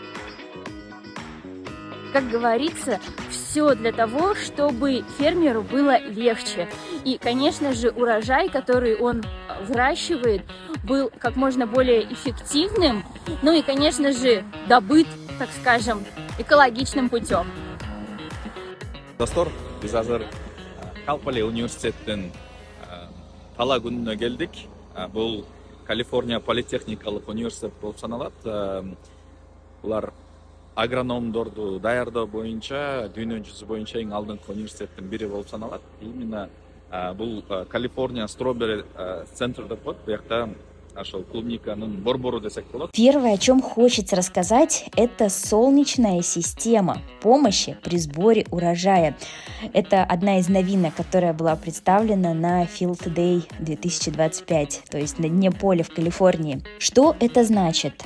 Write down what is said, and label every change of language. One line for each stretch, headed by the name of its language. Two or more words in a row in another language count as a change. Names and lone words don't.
Russian: Как говорится, все для того, чтобы фермеру было легче. И, конечно же, урожай, который он выращивает, был как можно более эффективным. Ну и, конечно же, добыт, так скажем, экологичным путем.
Kyrgyz: Достор, биз азыр Калпали университеттин тала күнүнө келдик. Бул Калифорния политехникалык университет болуп саналат. Булар агрономдорду даярдоо боюнча дүйнө жүзү боюнча эң алдыңкы университеттин бири болуп саналат. Именно бул Калифорния
English: Strawberry Center
Kyrgyz: деп коет. Буякта ошол клубниканын борбору десек болот.
Russian: Первое, о чем хочется рассказать, это солнечная система помощи при сборе урожая. Это одна из новинок, которая была представлена на
English: Field Day
Russian: 2025, то есть на дне поля в Калифорнии. Что это значит?